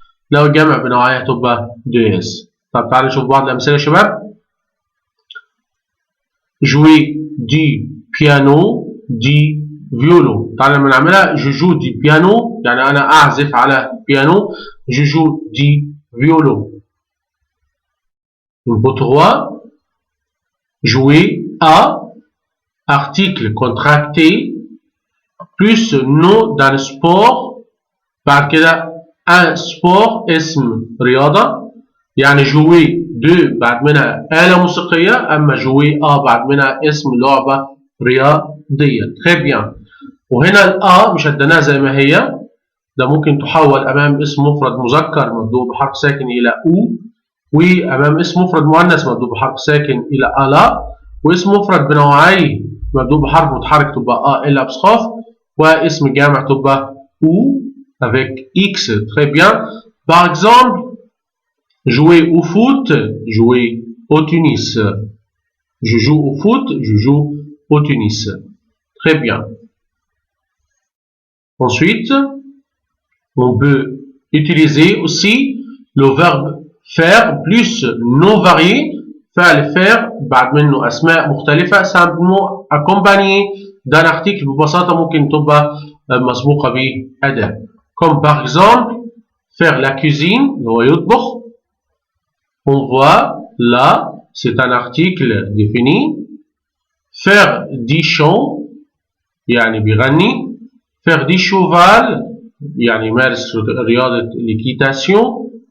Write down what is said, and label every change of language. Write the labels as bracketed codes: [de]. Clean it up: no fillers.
[ar] لو جمع بنوعي هتبقى دو اس. طب تعالوا نشوف بعض الامثله يا شباب. [fr] jouer du piano, du violon. [ar] تعالى لما نعملها [fr] je joue du piano [ar] يعني أنا أعزف على بيانو. [fr] je joue du violon. Numéro 3, jouer à article contracté plus nom d'un sport. [ar] بعد كده [fr] un sport [ar] اسم رياضة يعني jouer de بعد منها آلة موسيقية أما jouer à بعد منها اسم لعبة رياضية. [fr] très bien. [ar] وهنا الأ مش هديناها زي ما هي ده ممكن تحول أمام اسم مفرد مذكر مبدوء بحرف ساكن إلى أو وأمام اسم مفرد مؤنث مبدوء بحرف ساكن إلى ألا واسم مفرد بنوعيه مبدوء بحرف متحرك تبقى أ إلا بسخاف واسم جامع تبقى أو avec X. [fr] Très bien. Par exemple, jouer au foot, jouer au tennis. Je joue au foot, je joue au tennis. Très bien. Ensuite, on peut utiliser aussi le verbe faire plus non varié. [ar] faire بعد منه أسماء مختلفة [fr] simplement accompagné d'un article [ar] ببساطة ممكن تبقى مسبوقة بأداة. [fr] Comme par exemple, faire la cuisine, le [ar] يطبخ. [fr] On voit là, c'est un article défini. Faire du chant, [ar] يعني بيغني. [fr] Faire du cheval, [ar] يعني يمارس رياضة [fr] l'équitation.